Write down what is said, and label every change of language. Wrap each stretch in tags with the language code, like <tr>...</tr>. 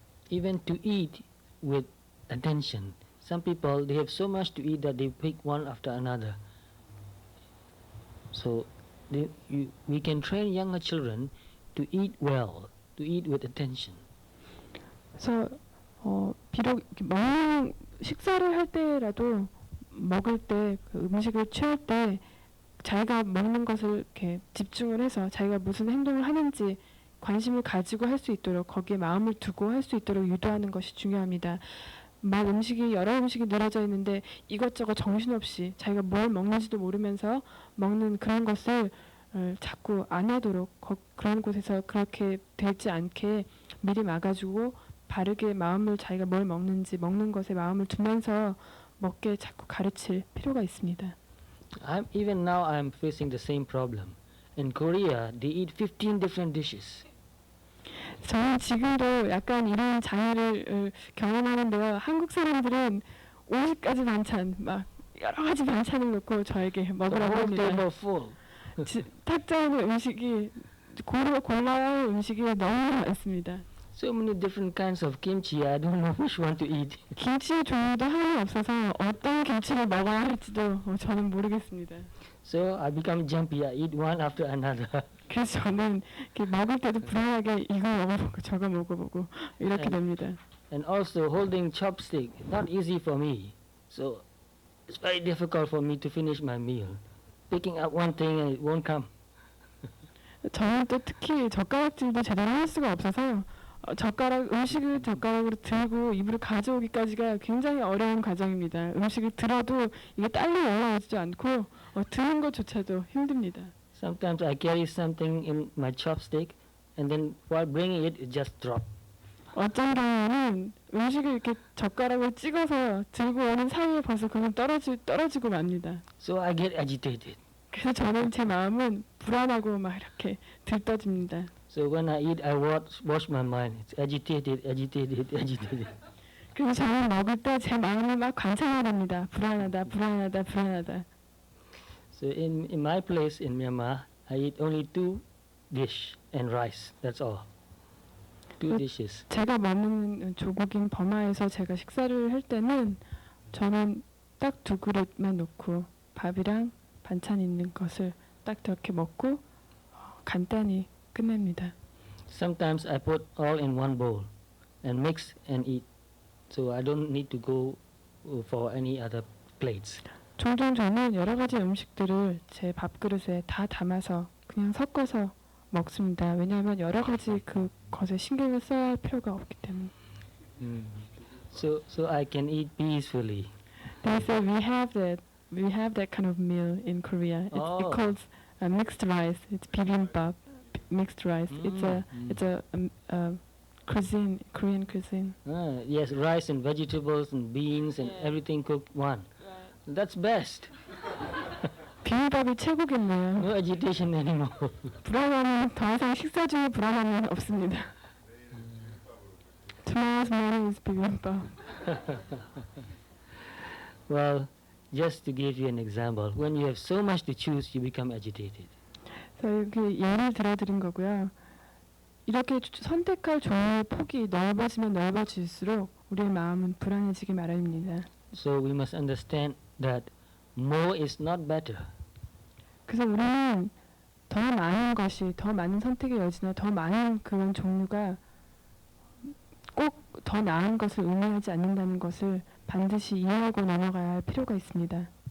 <en>Even to eat with attention. Some people, they have so much to eat that they pick one after another. So we can train younger children to eat well, to eat with attention.</en> <ko>그래서 비록 먹는 식사를 할 때라도 먹을 때 그 음식을 취할 때 자기가 먹는 것을 이렇게 집중을 해서 자기가 무슨 행동을 하는지 관심을 가지고 할 수 있도록 거기에 마음을 두고 할 수 있도록 유도하는 것이 중요합니다. 막 여러 음식이 늘어져 있는데 이것저것 정신없이 자기가 뭘 먹는지도 모르면서 먹는 그런 것을 자꾸 안 하도록 그런 곳에서 그렇게 되지 않게 미리 막아주고 바르게 자기가 뭘 먹는지 먹는 것에 마음을 두면서 먹게 자꾸 가르칠 필요가 있습니다.</ko> <en>Even now I'm facing the same problem. In Korea, they eat 15 different dishes.</en> <ko>저는 지금도 약간 이런 장애를 경험하는데요. 한국 사람들은 50가지 반찬, 막 여러 가지 반찬을 놓고 저에게 먹으라고 합니다.</ko> <en>Table full.</en> <ko>탁자에 있는 음식이 골라야 할 음식이 너무 많습니다.</ko> <en>So many different kinds of kimchi. I don't know which one to eat.</en> <ko>김치의 종류도 하나 없어서 어떤 김치를 먹어야 할지도 저는 모르겠습니다.</ko> <en>So I become jumpy. I eat one after another.</en> <ko>그래서 저는 먹을 때도 불안하게 이거 먹어보고 저거 먹어보고 이렇게 됩니다.</ko> <en>And also holding chopstick, not easy for me. So it's very difficult for me to finish my meal. Picking up one thing and it won't come.</en> <ko>저는 또 특히 젓가락질도 제대로 할 수가 없어서 음식을 젓가락으로 들고 입으로 가져오기까지가 굉장히 어려운 과정입니다. 음식을 들어도 이게 딸려 올라오지도 않고 드는 것조차도 힘듭니다.</ko> <en>Sometimes I carry something in my chopstick, and then while bringing it, it just drop.</en> <ko>어떤 경우는 음식을 이렇게 젓가락을 찍어서 들고 오는 사이에 벌써 그건 떨어지고 맙니다.</ko> <en>So I get agitated.</en> <ko>그래서 저는 제 마음은 불안하고 막 이렇게 들떠집니다.</ko> <en>So when I eat, I wash my mind. It's agitated, agitated, agitated.</en> <ko>그래서 저는 먹을 때 제 마음을 막 관찰해봅니다. 불안하다, 불안하다, 불안하다.</ko> <en>So in my place in Myanmar, I eat only 2 dish and rice. That's all. 2 dishes.</en> <ko>제가 머무는 조국인 버마에서 제가 식사를 할 때는 저는 딱 2그릇만 놓고 밥이랑 반찬 있는 것을 딱 이렇게 먹고 간단히 끝냅니다.</ko> <en>Sometimes I put all in one bowl and mix and eat. So I don't need to go for any other plates.</en> <ko>종종 저는 여러 가지 음식들을 제 밥그릇에 다 담아서 그냥 섞어서 먹습니다. 왜냐하면 여러 가지 그 것에 신경을 써야 할 필요가 없기 때문에.</ko> <en>So I can eat peacefully. They say we have that kind of meal in Korea. It calls mixed rice. It's bibimbap, mixed rice. It's a cuisine, Korean cuisine. Yes, rice and vegetables and beans and everything cooked one. That's best.</en> <ko>비빔밥이 최고겠네요.</ko> <en>No agitation anymore.</en> <ko>불안함은 더 이상 식사 중에 불안함은 없습니다.</ko> <en>Tomorrow's morning is bibimbap. Well, just to give you an example, when you have so much to choose, you become agitated.</en> <ko>그래서 여기 예를 들어드린 거고요. 이렇게 선택할 종류의 폭이 넓어지면 넓어질수록 우리의 마음은 불안해지기 마련입니다.</ko> <en>So we must understand that more is not better.</en> <ko>그래서 우리는 더 많은 것이, 더 많은 선택의 여지나 더 많은 그런 종류가 꼭 더 나은 것을 의미하지 않는다는 것을 반드시 이해하고 넘어가야 할 필요가 있습니다.</ko>